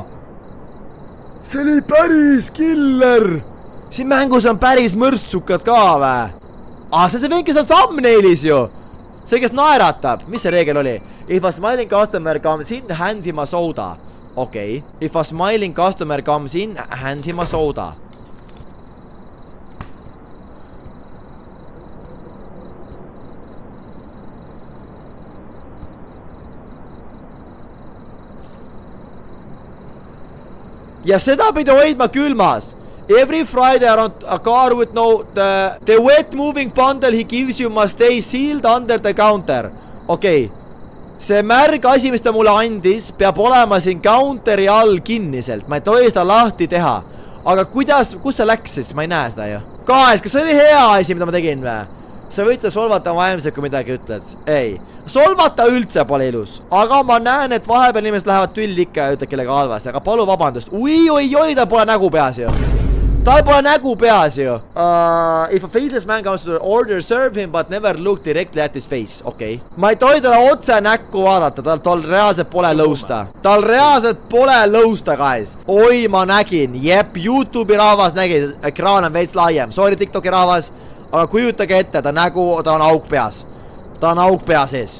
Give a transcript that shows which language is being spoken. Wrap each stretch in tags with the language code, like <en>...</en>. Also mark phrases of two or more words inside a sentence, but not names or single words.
<et>See oli päris killer! Siin mängus on päris mõrtsukad ka vä? See on see vend, kes on thumbnailis ju! See, kes naeratab! Mis see reegel oli?</et> <en>If a smiling customer comes in, hand him a soda.</en> <et>Okei.</et> <en>If a smiling customer comes in, hand him a soda.</en> <et>Ja seda pidi hoidma külmas.</et> <en>Every Friday around a car with the wet moving bundle he gives you must stay sealed under the counter.</en> <et>Okei. See märg asi, mis ta mulle andis, peab olema siin counteri all kinniselt. Ma ei tohi seda lahti teha. Aga kus see läks siis? Ma ei näe seda ju. Guys, kas see oli hea asi, mida ma tegin või? Sa võite solvata vaimselt, kui midagi ütled. Ei. Solvata üldse pole ilus. Aga ma näen, et vahepeal inimesed lähevad tülli ikka ja ütled kellega halvasti. Aga palu vabandust. Oi, tal pole nägu peas ju. Tal pole nägu peas ju.</et> <en>If a faceless man comes to order, serve him, but never look directly at his face.</en> <et>Okei. Ma ei tohi talle otse näkku vaadata. Tal reaalselt pole lõusta. Guys. Oi, ma nägin. Jep, YouTube'i rahvas nägi. Ekraan on veits laiem. Sorry, TikToki rahvas. Aga kujutage ette, ta on auk peas. Ta on auk pea sees.</et>